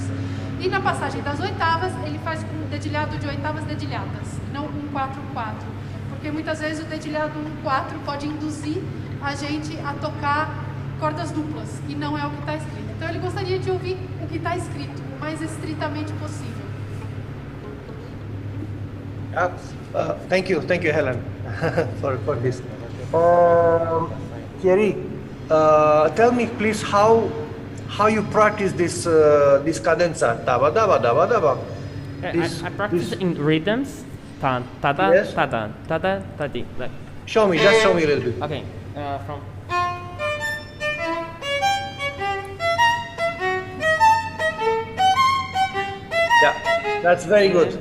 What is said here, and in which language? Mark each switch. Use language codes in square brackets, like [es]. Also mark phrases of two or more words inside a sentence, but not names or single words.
[pt] E na passagem das oitavas, ele faz um dedilhado de oitavas dedilhadas, não um 4-4. Porque muitas vezes o dedilhado 1-4 pode induzir a gente a tocar cordas duplas, e não é o que está escrito. Então ele gostaria de ouvir o que está escrito, o mais estritamente possível. [en] Thank you, Helen, for this. Thierry, tell me please how you practice this cadenza. Daba daba daba daba. I practice in rhythms. Tan, tada, Yes. tada, tada, tadi. Like, Just show me a little bit. okay, from. Yeah, that's very good.